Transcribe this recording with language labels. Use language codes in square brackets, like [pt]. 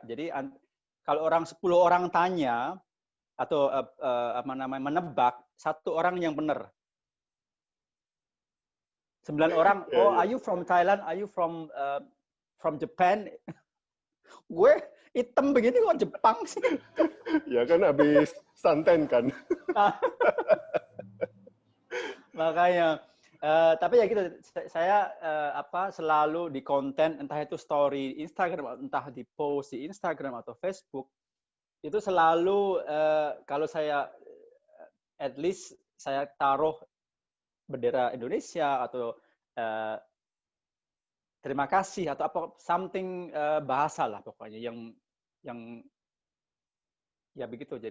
[id] Jadi kalau 10 orang tanya atau menebak, 1 orang yang benar. 9 orang, [en] oh, are you from Thailand? Are you from Japan? [id] Gue hitam begini kok Jepang sih? Ya kan habis santen kan. Makanya, tapi ya gitu, saya selalu di konten, entah itu story Instagram, entah di post di Instagram atau Facebook, itu selalu kalau saya [en] at least [id] saya taruh bendera Indonesia atau terima kasih atau apa something bahasa lah pokoknya yang ya begitu.